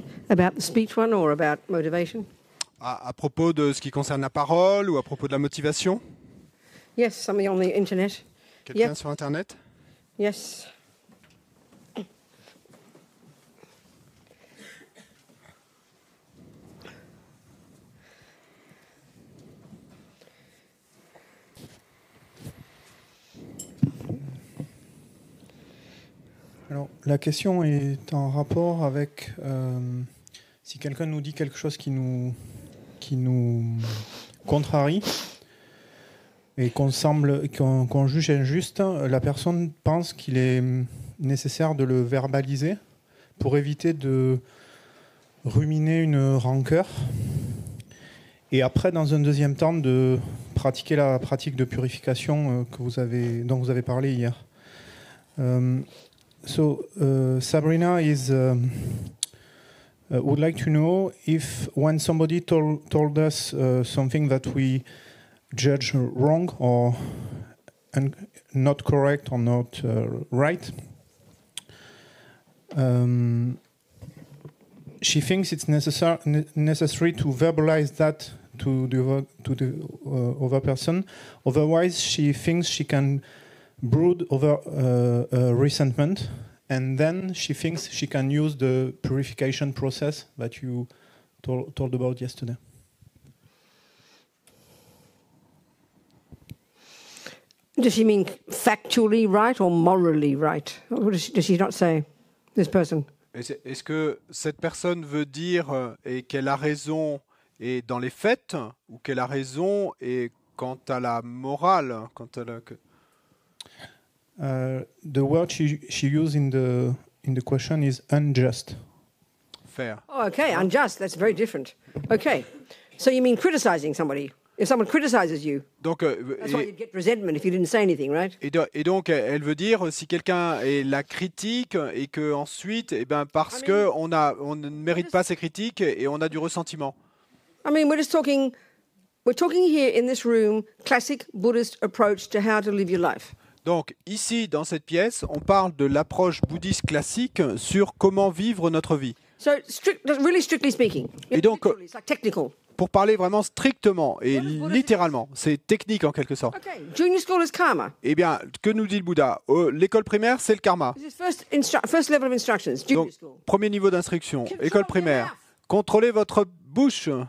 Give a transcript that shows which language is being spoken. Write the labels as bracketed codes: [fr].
[en] About the speech one or about motivation? [fr] À propos de ce qui concerne la parole ou à propos de la motivation? [en] Yes, something on the internet. [fr] Quelqu'un [en] Yep. [fr] sur Internet? [en] Yes. [fr] Alors, la question est en rapport avec si quelqu'un nous dit quelque chose qui nous contrarie et qu'on juge injuste, la personne pense qu'il est nécessaire de le verbaliser pour éviter de ruminer une rancœur et après, dans un deuxième temps, de pratiquer la pratique de purification dont vous avez parlé hier. [en] So Sabrina would like to know if when somebody told us something that we judge wrong or not correct or not right, she thinks it's necessary to verbalize that to the other person. Otherwise, she thinks she can brood over resentment, and then she thinks she can use the purification process that you told about yesterday. Does she mean factually right or morally right? What does she not say, this person? [fr] Est-ce que cette personne veut dire et qu'elle a raison et dans les faits, ou qu'elle a raison et quant à la morale, quant à la... [en] The word she used in the question is unjust. Fair. Oh, okay, unjust. That's very different. Okay, so you mean criticizing somebody? If someone criticizes you, [fr] donc, [en] that's why you'd get resentment if you didn't say anything, right? [fr] Et donc, elle veut dire si quelqu'un la critique et que ensuite, parce que on ne mérite pas ses critiques et on a du ressentiment. [en] I mean, we're talking here in this room, classic Buddhist approach to how to live your life. [fr] Donc, ici, dans cette pièce, on parle de l'approche bouddhiste classique sur comment vivre notre vie. [en] So, really strictly speaking, [fr] et donc, [en] it's like technical. [fr] Pour parler vraiment strictement et littéralement, c'est technique en quelque sorte. [en] Okay. Junior school is karma. [fr] Eh bien, que nous dit le Bouddha? L'école primaire, c'est le karma. [en] First level of instructions, junior school. [fr] Donc, premier niveau d'instruction, école primaire. Contrôlez votre bouche.